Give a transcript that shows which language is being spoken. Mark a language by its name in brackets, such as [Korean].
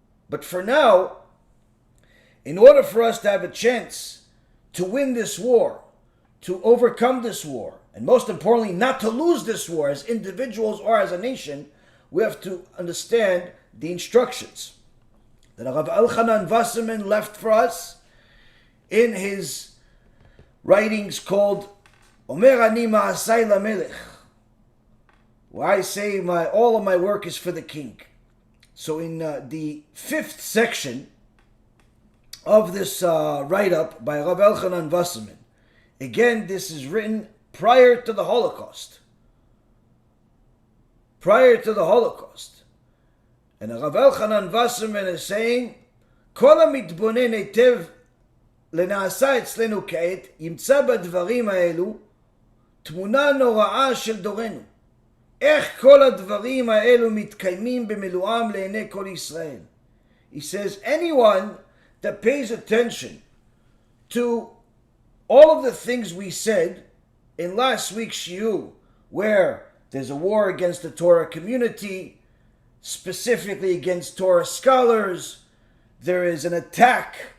[English] But for now, in order for us to have a chance to win this war, to overcome this war, and most importantly, not to lose this war as individuals or as a nation, we have to understand the instructions that Rav Elchanan Wasserman left for us in his writings called Omer Ani Ma'asai LaMelech, where I say all of my work is for the king. So in the 5th section of this write-up by Rav Elchanan Wasserman, again, this is written prior to the Holocaust. Prior to the Holocaust. And Rav Elchanan Wasserman is saying, [Hebrew] Kol hamitbonen היטב לנעשה אצלנו כעת, ימצא בדברים האלו תמונה נוראה של דורנו. איך כל הדברים האלו מתקיימים במלואם לעיני כל ישראל. [English] He says, anyone that pays attention to all of the things we said in last week's shiur, where there's a war against the Torah community, specifically against Torah scholars, there is an attack